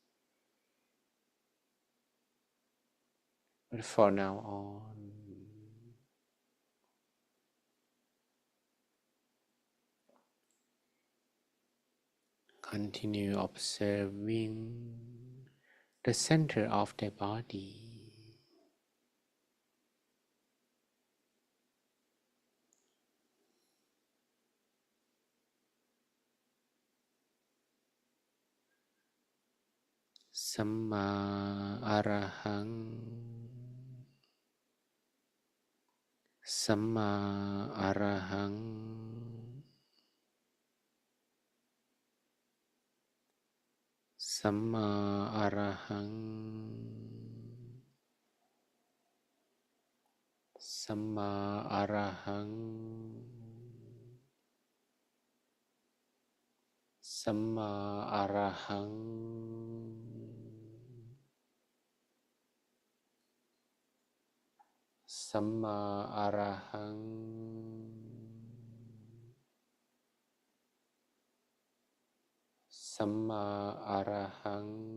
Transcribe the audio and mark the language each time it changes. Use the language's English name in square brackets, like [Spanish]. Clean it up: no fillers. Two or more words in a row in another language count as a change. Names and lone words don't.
[English] But for now on, continue observing the center of the body. [Pali] Samma Arahang Samma Arahang Samma Arahang Samma Arahang สัมมาอะระหัง สัมมาอะระหังสัมมาอะระหัง